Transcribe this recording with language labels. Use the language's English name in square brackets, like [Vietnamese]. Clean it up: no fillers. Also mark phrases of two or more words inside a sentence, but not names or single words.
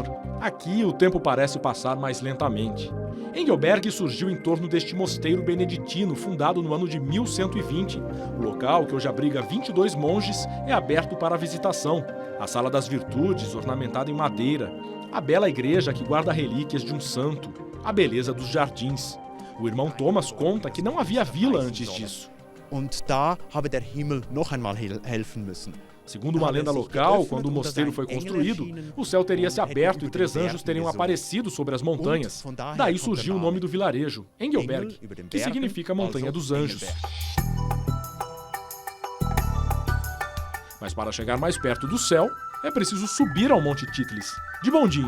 [Portuguese] Aqui, o tempo parece passar mais lentamente. Engelberg surgiu em torno deste mosteiro beneditino, fundado no ano de 1120. O local, que hoje abriga 22 monges, é aberto para a visitação. A Sala das Virtudes, ornamentada em madeira. A bela igreja que guarda relíquias de um santo. A beleza dos jardins. O irmão Thomas conta que não havia vila antes disso. [German] Und da habe der Himmel noch einmal helfen müssen. [Portuguese] Segundo uma lenda local, quando o mosteiro foi construído, o céu teria se aberto e 3 anjos teriam aparecido sobre as montanhas. Daí surgiu o nome do vilarejo, Engelberg, que significa Montanha dos Anjos. Mas para chegar mais perto do céu, é preciso subir ao Monte Titlis, de bondinho.